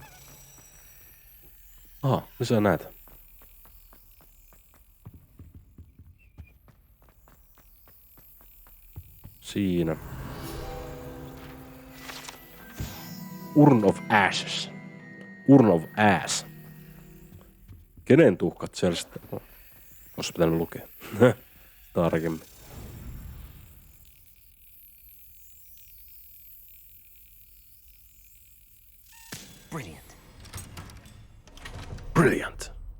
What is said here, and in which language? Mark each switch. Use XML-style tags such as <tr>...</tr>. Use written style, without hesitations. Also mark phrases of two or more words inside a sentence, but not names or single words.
<fi>Aha, lisää näitä. Siinä.</fi> <en>Urn of Ashes. Urn of Ass.</en> <fi>Kenen tuhkat siellä sitten on? Olisi pitänyt lukea. Tarkemmin.</fi> <en>Brilliant. Brilliant.</en>